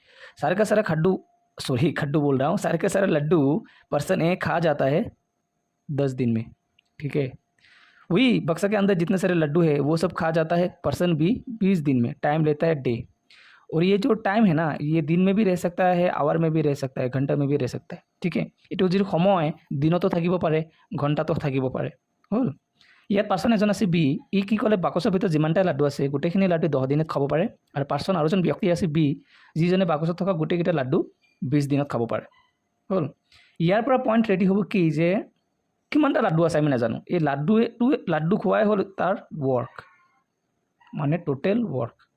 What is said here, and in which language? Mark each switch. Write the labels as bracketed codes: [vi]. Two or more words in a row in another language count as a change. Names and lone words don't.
[hi] सारे का सारा खड्डू बोल रहा हूँ, सारे के सारे लड्डू पर्सन ए खा जाता है 10 दिन में। ठीक है, वही बक्सा के अंदर जितने सारे लड्डू है वो सब खा जाता है पर्सन बी 20 दिन में। टाइम लेता है डे। और ये जो टाइम है ना, ये दिन में भी रह सकता है, आवर में भी रह सकता है, घंटा में भी रह सकता है। ठीक है, [as] এইটো যিটো সময় দিনতো থাকিব পাৰে, ঘণ্টাতো থাকিব পাৰে। হ'ল, ইয়াত পাৰ্চন এজন আছে বি, ই কি ক'লে বাকচৰ ভিতৰত যিমানটা লাড্ডু আছে গোটেইখিনি লাড্ডু 10 দিনত খাব পাৰে। আৰু পাৰ্চন আৰু এজন ব্যক্তি আছে বি, যিজনে বাকচত থকা গোটেইকেইটা লাড্ডু 20 দিনত খাব পাৰে। হ'ল, ইয়াৰ পৰা [en] point ready [as] হ'ব কি যে কিমানটা লাড্ডু আছে আমি নাজানো, এই লাড্ডু খোৱাই হ'ল তাৰ ৱৰ্ক, মানে [en] total work.